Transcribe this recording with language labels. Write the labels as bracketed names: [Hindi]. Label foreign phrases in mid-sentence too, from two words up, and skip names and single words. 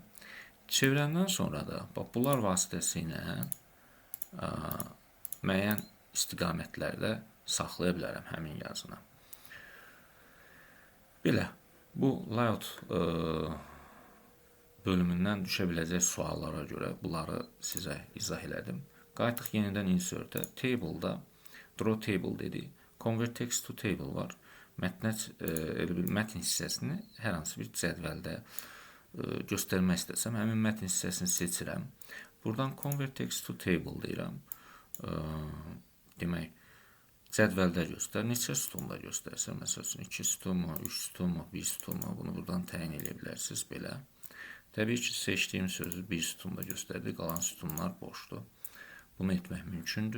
[Azerbaijani] Çevirəndən sonra da, bax, bunlar vasitəsilə müəyyən istiqamətlərdə saxlaya bilərəm həmin yazını. Belə, bu layout bölümündən düşə biləcək suallara görə bunları sizə izah elədim. Qayıtdıq yenidən insert-ə. Table-da [English] draw table [Azerbaijani] dedik. [English] Convert text to table var. [Azerbaijani] Mətn hissəsini hər hansı bir cədvəldə göstərmək istəsəm, həmin mətn hissəsini seçirəm. Buradan [English] convert text to table [Azerbaijani] deyirəm. Demək, cədvəldə göstər. Neçə sütunda göstərsə, məsəl üçün 2 sütunmu, 3 sütunmu, 1 sütunmu, bunu buradan təyin edə bilərsiniz belə. Təbii ki, seçdiyim sözü 1 sütunda göstərdi, qalan sütunlar boşdur. Bunu etmək mümkündür.